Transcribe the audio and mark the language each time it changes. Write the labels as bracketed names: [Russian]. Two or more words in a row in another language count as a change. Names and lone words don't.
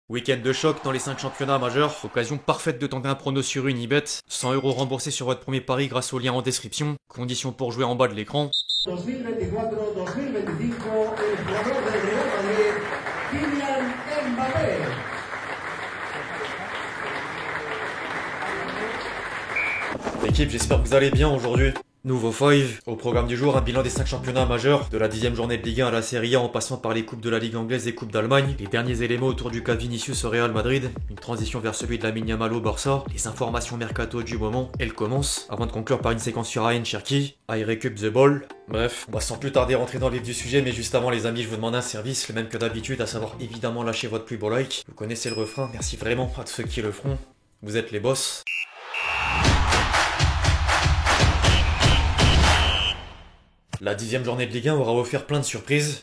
[French] Week-end de choc dans les 5 championnats majeurs, occasion parfaite de tenter un prono sur Unibet, 100 € remboursés sur votre premier pari grâce au lien en description, conditions pour jouer en bas de l'écran. 2024-2025, [Spanish] el jugador del Real Madrid, Kylian Mbappé. [French] L'équipe, j'espère que vous allez bien aujourd'hui. Nouveau 5, au programme du jour, un bilan des 5 championnats majeurs, de la 10e journée de Ligue 1 à la Serie A en passant par les coupes de la Ligue anglaise et coupes d'Allemagne, les derniers éléments autour du cas Vinicius au Real Madrid, une transition vers celui de Lamine Yamal au Barça, les informations mercato du moment, elles commencent, avant de conclure par une séquence sur Ryan Cherki, [English] I recup the ball. [French] Bref, on va sans plus tarder rentrer dans le vif du sujet, mais juste avant les amis, je vous demande un service, le même que d'habitude, à savoir évidemment lâcher votre plus beau like. Vous connaissez le refrain, merci vraiment à tous ceux qui le feront, vous êtes les boss. La 10e journée de Ligue 1 aura offert plein de surprises.